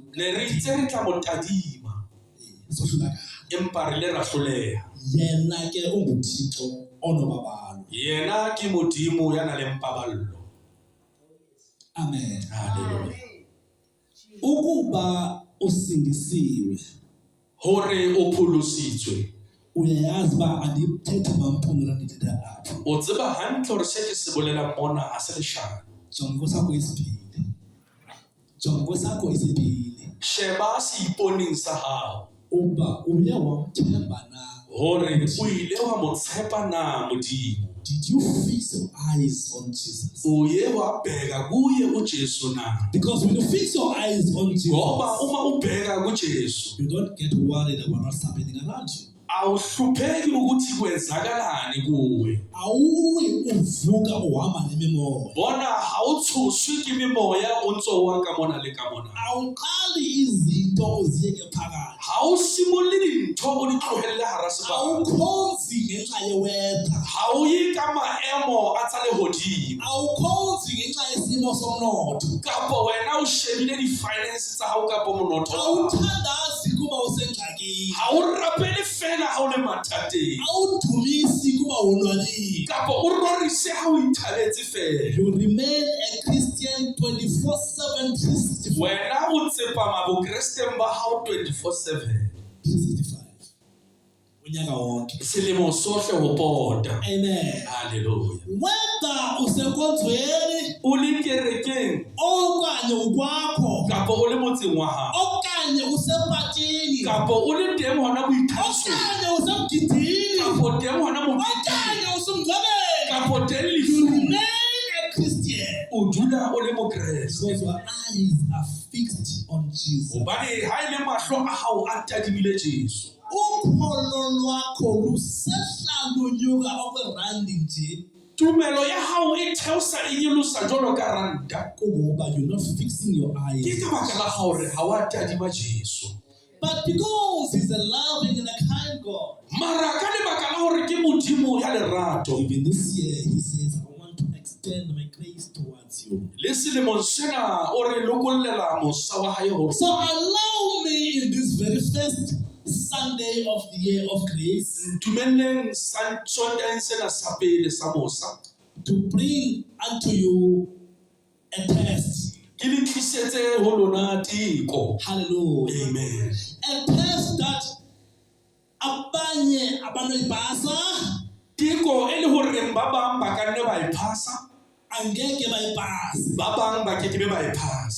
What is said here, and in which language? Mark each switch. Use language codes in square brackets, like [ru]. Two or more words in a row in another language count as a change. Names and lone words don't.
[st] Ne re itse re tla mo tadima, [xh] sohlulakala. [st] empa re ile ra hloleha. [xh] Yena ke unguThixo onobabalo. [st] Yena ke Modimo ya nang le paballo. Amen. Haleluya. [xh] Ukuba usindisiwe, [st] Hore o pholositswe, [xh] uyayazi uba andithetha mamphungela ndithetha apha. [st] o tseba hantle hore se ke se bolelang mona ha se leshano. [xh] Jonga kwesakho isibhili, jonga kwesakho isibhili, [st] Sheba seiponing sa hao, [xh] uba uye wamthemba na. [st] hore o ile wa mo tshepa na Modimo. [en] Did you fix your eyes on Jesus? [zu] O ye wa bheka kuye uJesu na. [en] Because when you fix your eyes on [zu] Ngoba Jesus, uma ubheka kuJesu, [en] you don't get worried about what's happening around you. [zu] awuhlupheki ukuthi kwenzakalani kuwe. Awuyi uvuka uhamba nemimoya. [st] Bona hawuthuswi ke mimoya o ntso wa ka mona le ka mona. [zu] Awuqali izinto uziyeke phakathi. [st] Hawusimolli dintho o di tlohelle hara sebaka. [zu] Awukhonzi ngenxa ye-weather. [st] Hauye ka maemo a tsa lehodimo. [zu] Awukhonzi ngenxa yesimo somnotho. [st] Kapo wena o shebile di-finance tsa hao kapo monotho wa hao. [xh] Awuthandazi kuba usengxakini. [st] Ha o rapele fela ha o le mathateng. [xh] Awudumisi kuba wonwabile. [st] Kapo o rorise ha o ithabetse fela. [en] You remain a Christian 24/7, 365. [st] Wena o tsepama bokresteng ba hao 24/7. 365. [xh] Unyaka wonke. [st] Selemo sohle ho pota. Amen. Haleluya. [xh] Whether usenkonzweni [st] O le kerekeng [xh] okanye ukwakho [st] kapo o le motseng wa hao. [xh] okanye usepatini [st] Kapo o le teng hona boithabisong. [xh] okanye usemgidini [st] Kapo teng hona moketeng. [xh] okanye usemngcwabeni, [st] Kapo teng you lefung. [en] remain a Christian [st] O dula o le mokreste. [en] because your eyes are fixed on Jesus. [st] Hobane ha ile mahlo a hao a tadimile Jesu. [xh] Ukholo lwakho lusehla lunyuka okwerandi nje [st] Tumelo ya hao e theosa e nyolosa jwalo ka ranta. [en] kuba you're not fixing your [st] Ke eyes. ka baka la hore ha wa tadima Jesu. [en] But because he's a loving and a kind God, [st] Mara ka lebaka la hore ke Modimo ya lerato. [en] even this year he says, I want to extend my grace towards you. [st] Le selemong sena o re lokollela mosa wa hae hore [en] So allow me in this very first Sunday of the year of grace [st] ntumelleng Sondageng sena sa pele sa mosa [en] to bring unto you a test. [st] ke le tlisetse ho lona teko. Hallelujah. Amen. [en] A test that [xh] abanye abanoyipasa [st] Teko e le hore ba bang ba ka nne ba e phasa, [xh] angeke bayipase. [st] ba bang ba ke be ba e phasa.